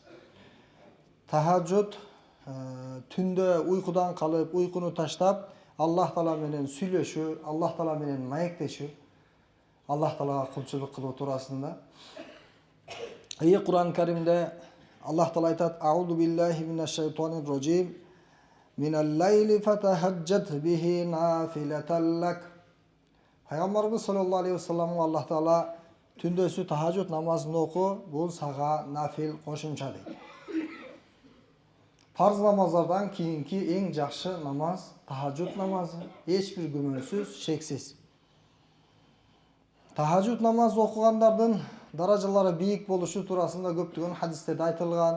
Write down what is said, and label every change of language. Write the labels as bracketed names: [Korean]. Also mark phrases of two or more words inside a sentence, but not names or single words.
[Kyrgyz] Тахажжуд түндө уйкудан калып, уйкуну таштап, Аллах Таала менен сүйлөшүү, Аллах Таала менен маектешүү, Аллах Таалага кулчулук кылуу туурасында. Кур'ан Каримде Аллах Таала айтат: [Arabic] "أعوذ بالله من الشيطان الرجيم. من الليل فتهجد به نافلة لك." [Kyrgyz] Пайгамбарыбыз [Arabic] صلى الله عليه وسلم [Kyrgyz] Аллах Таала түндөсү тахажжуд намазын оку, бул сага нафил кошумча дейт. Парз намаздардан кийинки эң жакшы намаз тахажжуд намазы, эч бир күмөнсүз, шексиз. Тахажжуд намаз окугандардын даражалары бийик болушу туурасында көптөгөн хадистерде айтылган.